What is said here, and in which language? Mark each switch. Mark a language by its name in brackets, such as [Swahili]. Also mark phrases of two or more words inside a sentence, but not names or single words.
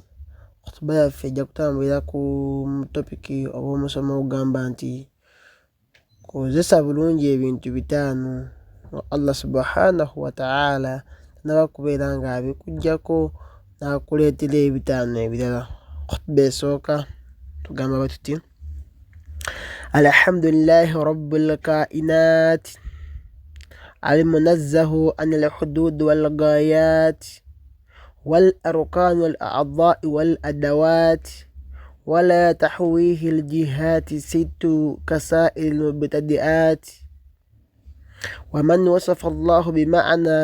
[Ganda] Akhtuba yaffe ejja kutambulira ku topic obw'omusomo ogugamba nti kozesa bulungi ebintu bitaano Allah [Arabic] سبحانه وتعالى [Ganda] tanaba kubeera nga abikuggyako n'akuleetera ebitaano ebirala. Akhtuba esooka tugamba bwe tuti [Arabic] الحمد لله رب الكائنات المنزه عن الحدود والغايات والأركان والأعضاء والأدوات ولا تحويه الجهات ست كسائر المبتدئات ومن وصف الله بمعنى